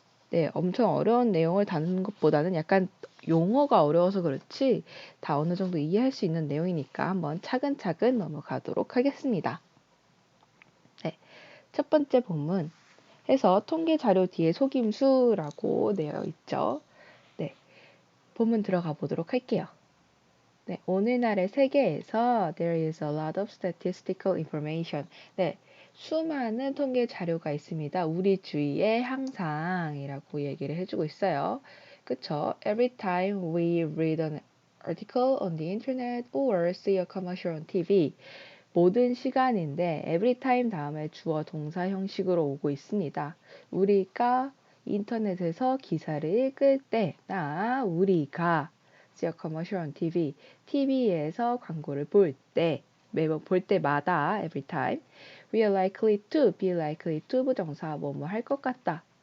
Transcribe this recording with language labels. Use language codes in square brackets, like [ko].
[ko] 네, 엄청 어려운 내용을 다루는 것보다는 약간 용어가 어려워서 그렇지 다 어느 정도 이해할 수 있는 내용이니까 한번 차근차근 넘어가도록 하겠습니다. 네, 첫 번째 본문 해서 통계 자료 뒤에 속임수라고 되어 있죠. 네, 본문 들어가 보도록 할게요. 네, 오늘날의 세계에서 [en] there is a lot of statistical information. [ko] 네, 수많은 통계 자료가 있습니다. 우리 주위에 항상이라고 얘기를 해주고 있어요. 그쵸? [en] Every time we read an article on the internet or see a commercial on TV. [ko] 모든 시간인데 [en] every time [ko] 다음에 주어 동사 형식으로 오고 있습니다. 우리가 인터넷에서 기사를 읽을 때나 우리가 [en] see a commercial on TV, [ko] TV에서 광고를 볼 때, 매번 볼 때마다 [en] every time we are likely to, [ko] be likely to 부정사 뭐뭐 할 것 같다.